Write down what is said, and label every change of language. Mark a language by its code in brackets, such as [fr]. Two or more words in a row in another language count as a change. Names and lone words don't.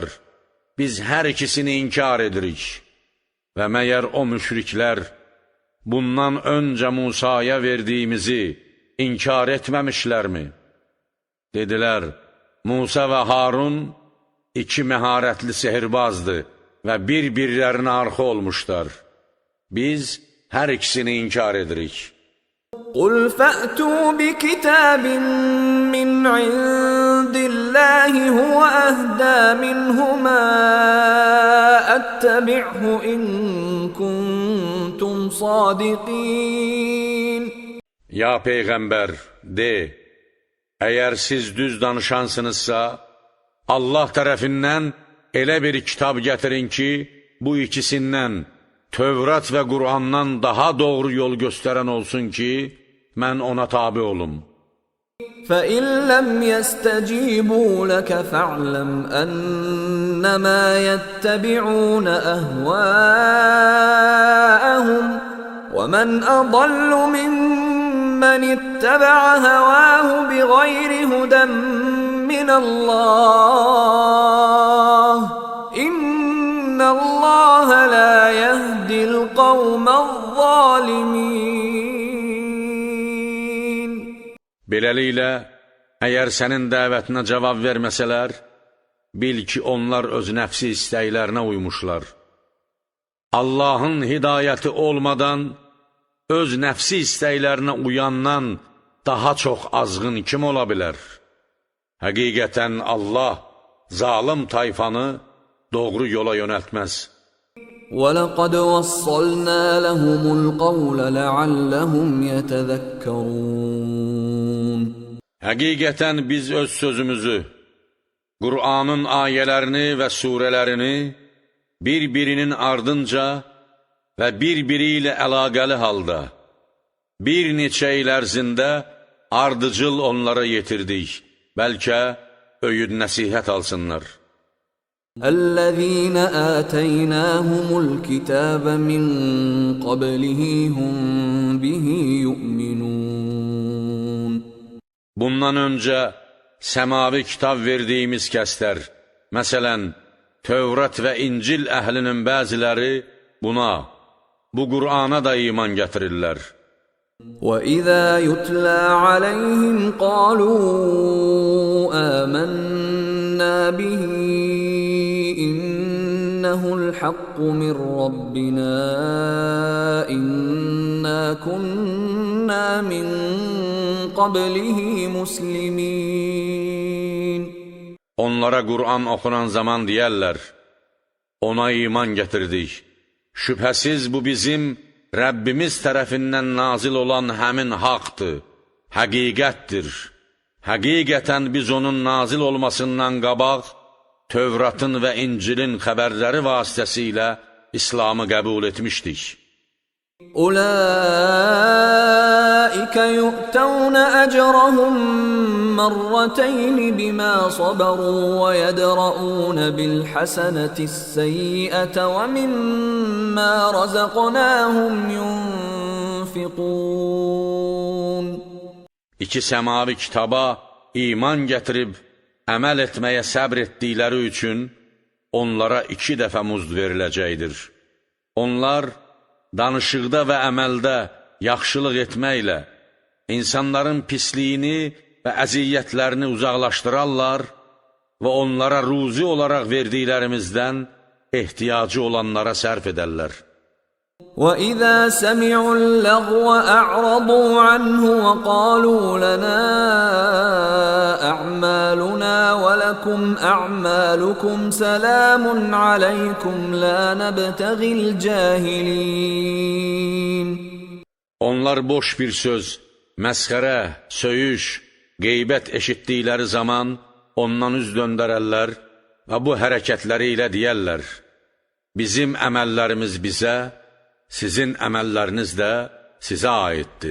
[az] Biz hər ikisini inkar edirik. Və məyər o müşriklər bundan öncə Musaya verdiyimizi inkar etməmişlərmi? Dedilər, Musa və Harun iki məharətli sehirbazdır və bir-birlərinə arxa olmuşlar. Biz hər ikisini inkar edirik. [ar] قُلْ فَأْتُوا بِكِتَابٍ مِّنْ عِندِ اللَّهِ هُوَ أَهْدَىٰ مِنْهُمَا أَتَّبِعْهُ إِن كُنتُمْ صَادِقِينَ. [az] Ya Peyğəmbər, de, əgər siz düz danışansınızsa, Allah tərəfindən elə bir kitab gətirin ki, bu ikisindən, Tövrat və Qur'andan daha doğru yol göstərən olsun ki, mən ona tabi olum. [ar] فَإِنْ لَمْ يَسْتَجِيبُوا لَكَ فَاعْلَمْ أَنَّمَا يَتَّبِعُونَ أَهْوَاءَهُمْ وَمَنْ أَضَلُّ مِمَّنِ اتَّبَعَ هَوَاهُ بِغَيْرِ هُدًى مِنَ اللَّهِ إِنَّ اللَّهَ لَا يَهْدِي الْقَوْمَ الظَّالِمِينَ. [az] Beləliklə, əgər sənin dəvətinə cavab verməsələr, bil ki, onlar öz nəfsi istəklərinə uymuşlar. Allahın hidayəti olmadan, öz nəfsi istəklərinə uyandan daha çox azğın kim ola bilər? Həqiqətən Allah zalım tayfanı doğru yola yönəltməz. [ar] وَلَقَدْ وَصَّلْنَا لَهُمُ الْقَوْلَ لَعَلَّهُمْ يَتَذَكَّرُونَ. [az] Həqiqətən biz öz sözümüzü, Qur'anın ayələrini və surələrini bir-birinin ardınca və bir-biri ilə əlaqəli halda, bir neçə il ərzində ardıcıl onlara yetirdik, bəlkə öyüd nəsihət alsınlar. [ar] الذين آتيناهم الكتاب من قبله هم به يؤمنون. [az] Bundan öncə səmavi kitab verdiyimiz kəslər, məsələn, Tövrat və İncil əhlinin bəziləri buna, bu Qur'ana da iman gətirirlər. [ar] وَإِذَا يُتْلَى عَلَيْهِمْ قَالُوا آمَنَّا بِهِ إِنَّهُ الْحَقُّ مِنْ رَبِّنَا إِنَّا كُنَّا مِنْ قَبْلِهِ مُسْلِمِينَ. [az] Onlara Qur'an oxunan zaman deyərlər, ona iman gətirdik. Şübhəsiz bu bizim Rəbbimiz tərəfindən nazil olan həmin haqdır, həqiqətdir. Həqiqətən biz onun nazil olmasından qabaq, Tövratın və İncilin xəbərləri vasitəsilə İslamı qəbul etmişdik. [ar] أُولَٰئِكَ يُؤْتَوْنَ أَجْرَهُمْ مَرَّتَيْنِ بِمَا صَبَرُوا وَيَدْرَؤُونَ بِالْحَسَنَةِ السَّيِّئَةَ وَمِمَّا رَزَقْنَاهُمْ يُنْفِقُونَ. [az] İki səmavi kitaba iman gətirib, əməl etməyə səbr etdikləri üçün onlara 2 dəfə muzd veriləcəkdir. Onlar danışıqda və əməldə yaxşılıq etməklə insanların pisliyini və əziyyətlərini uzaqlaşdırarlar və onlara ruzi olaraq verdiklərimizdən ehtiyacı olanlara sərf edərlər. [ar] وَإِذَا سَمِعُوا اللَّغْوَ أَعْرَضُوا عَنْهُ وَقَالُوا لَنَا أَعْمَالُنَا وَلَكُمْ أَعْمَالُكُمْ سَلَامٌ عَلَيْكُمْ لَا نَبْتَغِي الْجَاهِلِينَ. [az] Onlar boş bir söz, məsxərə, söyüş, qeybət eşitdikləri zaman ondan üz döndərərlər və bu hərəkətləri ilə deyərlər, bizim əməllərimiz bizə, sizin əməlləriniz də sizə aiddir.